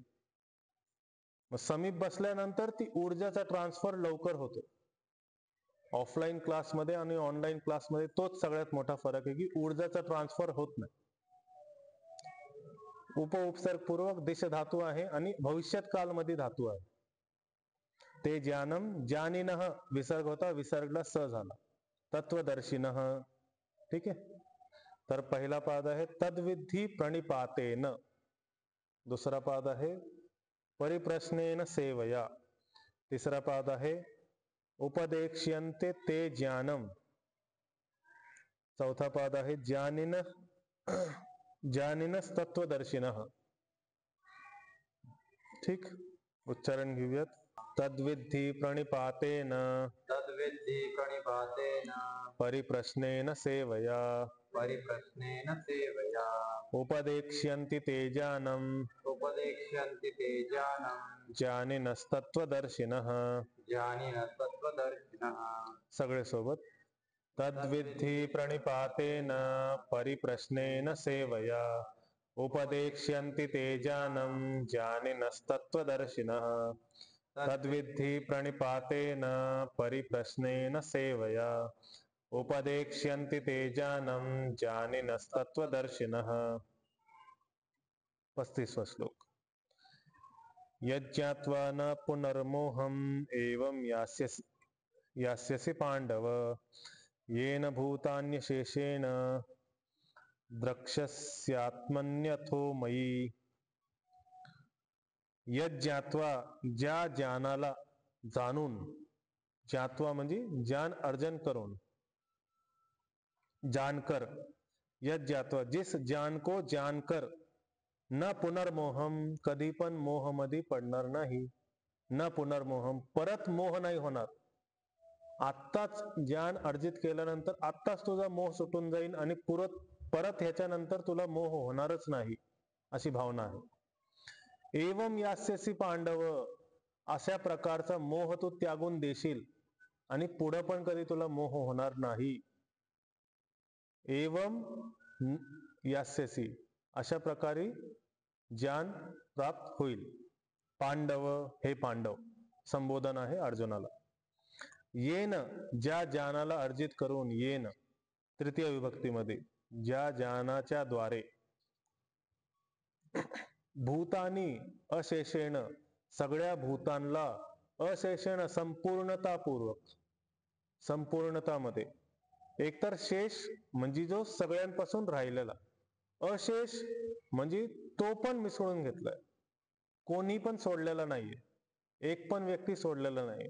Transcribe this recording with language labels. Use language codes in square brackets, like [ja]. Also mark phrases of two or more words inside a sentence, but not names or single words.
[mr] मग समीप बसल्यानंतर ती ऊर्जाचा ट्रान्सफर लवकर होतो. ऑफलाईन क्लासमध्ये आणि ऑनलाईन क्लासमध्ये तोच सगळ्यात मोठा फरक आहे, की ऊर्जाचा ट्रान्सफर होत नाही. उप उपसर्ग पूर्वक दिश धातू आहे आणि भविष्यत कालमध्ये धातू आहे. [sa] ते ज्ञानम, [mr] ज्ञानिनः विसर्ग होता, विसर्गला स झाला. [sa] तत्वदर्शिनः. [mr] ठीक आहे, तर पहिला पाद आहे [sa] तद्विधी प्रणिपातेन. [mr] दुसरा पाद आहे [sa] परिप्रश्नेन सेवया. [mr] तिसरा पाद आहे [sa] उपदेक्ष्यन्ते ते ज्ञानम. [mr] चौथा पाद आहे ज्ञानिनस्तत्वदर्शिनः. ठीक, उच्चारण घेऊयात. [sa] तद्विधी प्रणिपातेन, तद्विद्धि प्रणिपातेन परिप्रश्नेन सेवया, परिप्रश्नेन सेवया उपदेक्ष्यन्ति ते ज्ञानम्, उपदेक्ष्यन्ति ते ज्ञानं ज्ञानिनस्तत्वदर्शिनः. ज्ञानिनस्तत्त्वदर्शिनः. [mr] सगळे सोबत. [sa] तद्विद्धि प्रणिपातेन परिप्रश्नेन सेवया, उपदेक्ष्यन्ति ते ज्ञानं ज्ञानिनस्तत्वदर्शिनः. तद्विद्धि प्रणिपातेन परिप्रश्नेन सेवया, उपदेक्ष्यन्ति ते ज्ञानं ज्ञानिनस्तत्वदर्शिनः. [mr] 35वां श्लोक. [sa] यज्ञात्वा न पुनर्मोहम् एवं यास्यसि पांडव, येन भूतान्यशेषेण द्रक्ष्यस्यात्मन्यथो मयि. यज्ञात्वा, [mr] ज्या ज्ञानाला जाणून, ज्ञात्वा म्हणजे ज्ञान अर्जन करून, [hi] जानकर. यज्ञात्वा, जिस ज्ञान को जानकर, [sa] न पुनर्मोहम, [mr] कधी पण मोह मध्ये पडणार नाही. [sa] न पुनर्मोहम, [mr] परत मोह नाही होणार. आत्ताच ज्ञान अर्जित केल्यानंतर आत्ताच तुझा मोह सुटून जाईल आणि परत ह्याच्यानंतर तुला मोह होणारच नाही, अशी भावना आहे. [sa] एवं यास्यसि पांडव, [mr] अशा प्रकारचा मोह तू त्यागून देशील आणि पुढे पण कधी तुला मोह होणार नाही. [sa] एवं यास्यसि, [mr] अशा प्रकारे ज्ञान प्राप्त होईल. पांडव, हे पांडव, संबोधन आहे अर्जुनाला. येन, ज्या ज्ञानाला अर्जित करून, येन तृतीय विभक्तीमध्ये, ज्या ज्ञानाच्या द्वारे, [sa] भूतानी अशेषेण, [mr] सगळ्या भूतांना, अशेषेण संपूर्णतापूर्वक, संपूर्णतामध्ये, एकतर शेष म्हणजे जो सगळ्यांपासून राहिलेला, अशेष म्हणजे तो पण मिसळून घेतलाय, कोणी पण सोडलेला नाहीये, एक पण व्यक्ती सोडलेला नाही.